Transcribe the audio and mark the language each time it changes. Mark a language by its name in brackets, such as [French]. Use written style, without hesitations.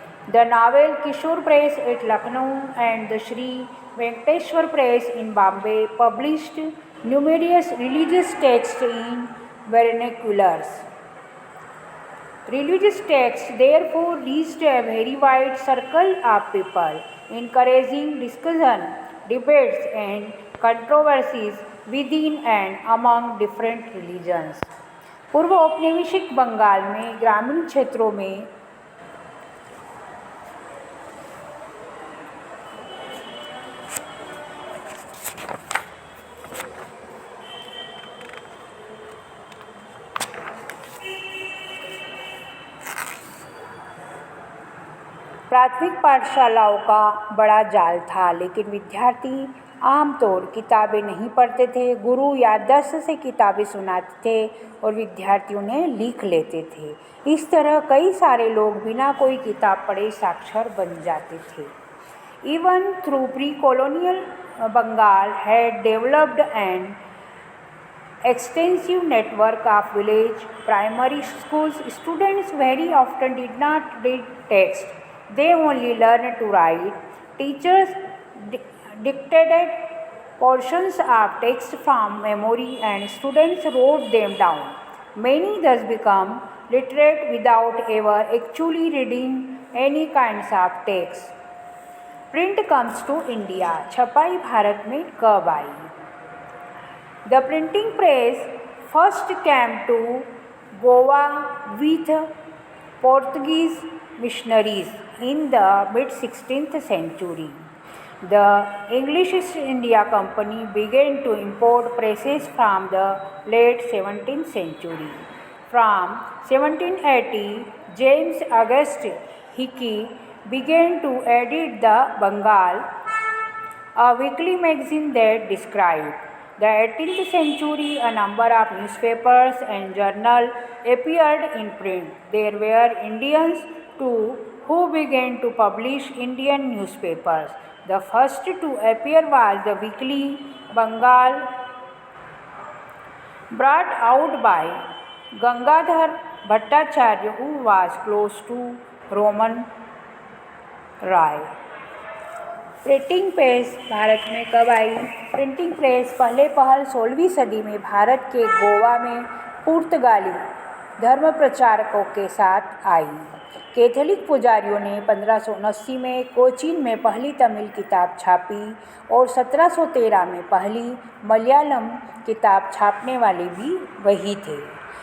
[English] The novel Kishore Press at Lucknow and the Sri Venkateshwar Press in Bombay published numerous religious texts in vernaculars. Religious texts therefore reached a very wide circle of people, encouraging discussion, debates and controversies within and among different religions. [Hindi] पूर्व औपनिवेशिक बंगाल में ग्रामीण क्षेत्रों में प्राथमिक पाठशालाओं का बड़ा जाल था, लेकिन विद्यार्थी आमतौर किताबें नहीं पढ़ते थे। गुरु याददाश्त से किताबें सुनाते थे और विद्यार्थी उन्हें लिख लेते थे। इस तरह कई सारे लोग बिना कोई किताब पढ़े साक्षर बन जाते थे। [English] Even through pre-colonial Bengal had developed an extensive network of village primary schools. Students very often did not read text. They only learned to write. Teachers dictated portions of text from memory and students wrote them down. Many thus become literate without ever actually reading any kinds of text. Print comes to India, [Hindi] छपाई भारत में कब आई? [English] The printing press first came to Goa with Portuguese missionaries in the mid 16th century. The English East India Company began to import presses from the late 17th century. From 1780, James August Hickey began to edit the Bengal, a weekly magazine that described the 18th century. A number of newspapers and journals appeared in print. There were Indians too who began to publish Indian newspapers. The first to appear was the weekly Bengal, brought out by Gangadhar Bhattacharya, who was close to Roman Roy. [Hindi] Printing press Bharat में कब आई? Printing press पहले पहल 16वीं सदी में भारत के गोवा में पुर्तगाली धर्म प्रचारकों के साथ आई. कैथोलिक पुजारियों ने 1579 में कोचीन में पहली तमिल किताब छापी और 1713 में पहली मलयालम किताब छापने वाले भी वही थे.